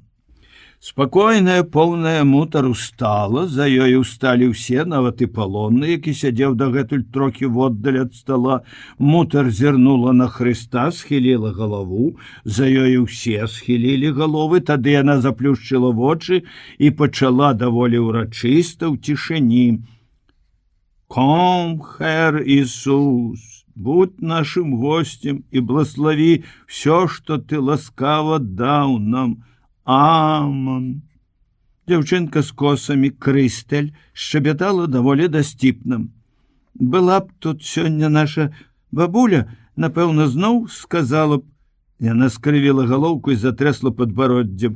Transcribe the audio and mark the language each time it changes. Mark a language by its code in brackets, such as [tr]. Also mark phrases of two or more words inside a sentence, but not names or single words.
[be] Спакойная, поўная мутар устала, за ёй усталі ўсе, нават і палонны, які сядзеў дагэтуль трохі воддаль ад стала. Мутар зірнула на Хрыста, схіліла галаву, за ёй усе схілілі галовы, тады яна заплюшчыла вочы і пачала даволі ўрачыста ў цішыні: [de] «Komm, Herr [ru] Ісус, будь нашим гостем і благослови все, [be] што ты ласкава даў нам. Аман». Дзяўчынка з косамі Крыстэль шчабятала даволі дасціпна. «Была б тут сёння наша бабуля, напэўна, зноў сказала б». Яна скрывіла галоўку і затрэсла падбароддзем.